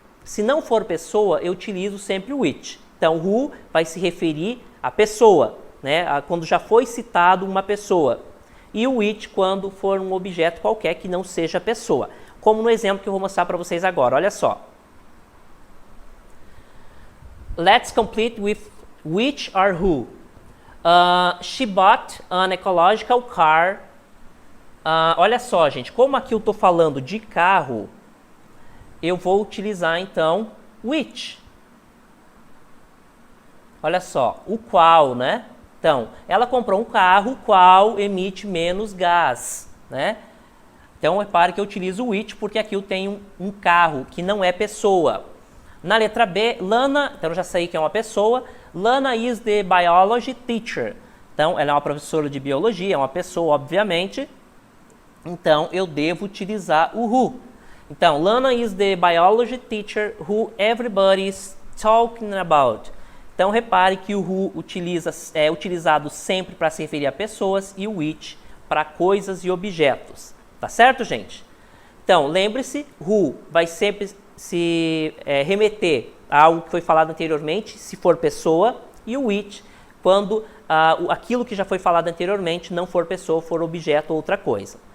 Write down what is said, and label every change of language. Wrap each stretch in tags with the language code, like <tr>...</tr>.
<pt>Se não for pessoa, eu utilizo sempre o which. Então, who vai se referir à pessoa, né? Quando já foi citado uma pessoa. E o which quando for um objeto qualquer que não seja pessoa. Como no exemplo que eu vou mostrar para vocês agora. Olha só.</pt> <en>Let's complete with which or who. She bought an ecological car.</en> <pt>Olha só, gente. Como aqui eu estou falando de carro, eu vou utilizar então which. Olha só, o qual, né? Então, ela comprou um carro qual emite menos gás, né? Então, repare que eu utilizo o which porque aqui eu tenho um carro que não é pessoa. Na letra B, Lana, então eu já sei que é uma pessoa.</pt> <en>Lana is the biology teacher.</en> <pt>Então, ela é uma professora de biologia, é uma pessoa, obviamente. Então, eu devo utilizar o who.</pt> <en>Então, Lana is the biology teacher who everybody is talking about.</en> <pt>Então, repare que o who é utilizado sempre para se referir a pessoas e o which para coisas e objetos. Tá certo, gente? Então, lembre-se, who vai sempre se remeter a algo que foi falado anteriormente, se for pessoa, e o which quando aquilo que já foi falado anteriormente não for pessoa, for objeto ou outra coisa.</pt>